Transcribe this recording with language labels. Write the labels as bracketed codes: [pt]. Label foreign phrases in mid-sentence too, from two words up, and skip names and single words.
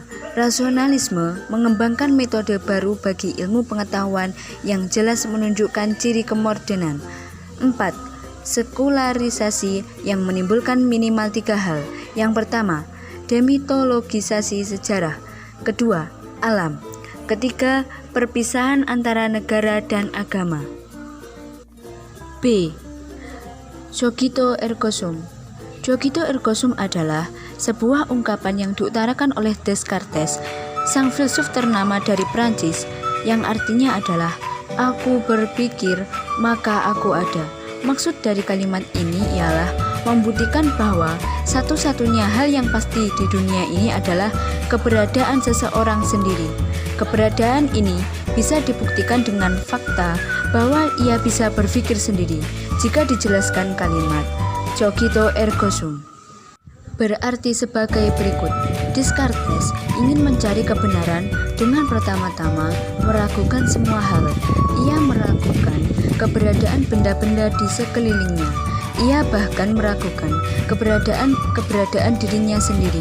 [id] Rasionalisme mengembangkan metode baru bagi ilmu pengetahuan yang jelas menunjukkan ciri kemodernan. 4. Sekularisasi yang menimbulkan minimal 3 hal. Yang pertama, demitologisasi sejarah. Kedua, alam. Ketiga, perpisahan antara negara dan agama. [la] B. Cogito ergo sum. Cogito ergo sum [id] adalah sebuah ungkapan yang diutarakan oleh Descartes, sang filsuf ternama dari Prancis, yang artinya adalah aku berpikir maka aku ada. Maksud dari kalimat ini ialah membuktikan bahwa satu-satunya hal yang pasti di dunia ini adalah keberadaan seseorang sendiri. Keberadaan ini bisa dibuktikan dengan fakta bahwa ia bisa berpikir sendiri jika dijelaskan kalimat [la] cogito ergo sum. [id] Berarti sebagai berikut. Descartes ingin mencari kebenaran dengan pertama-tama meragukan semua hal. Ia meragukan keberadaan benda-benda di sekelilingnya. Ia bahkan meragukan keberadaan dirinya sendiri.